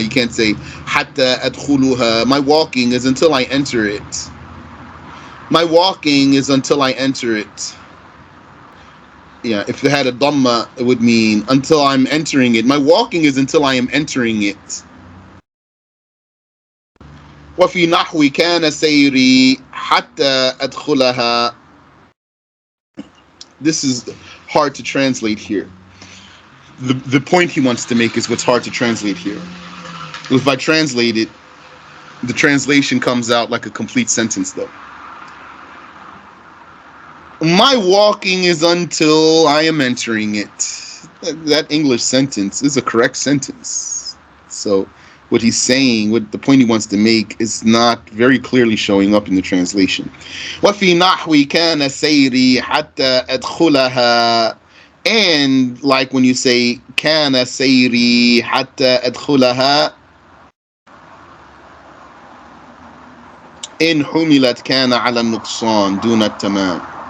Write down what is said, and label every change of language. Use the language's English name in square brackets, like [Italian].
[English] You can't say [Arabic] حَتَّى أَدْخُلُهَا. [English] My walking is until I enter it. My walking is until I enter it. Yeah, if it had a dhamma, it would mean until I'm entering it. My walking is until I am entering it. [Arabic] وفي نحو كان سيري حتى أدخلها. [English] This is hard to translate here. The point he wants to make is what's hard to translate here. If I translate it, the translation comes out like a complete sentence though. My walking is until I am entering it. That English sentence is a correct sentence. So what he's saying, what the point he wants to make, is not very clearly showing up in the translation. [Arabic] وَفِي نَحْوِ كَانَ سَيْرِي حَتَّى أَدْخُلَهَا. [English] And like when you say [Arabic] كَانَ سَيْرِي حَتَّى أَدْخُلَهَا, إِنْ حُمِلَتْ كَانَ عَلَى النُّقْصَانِ دُونَ التَّمَامِ.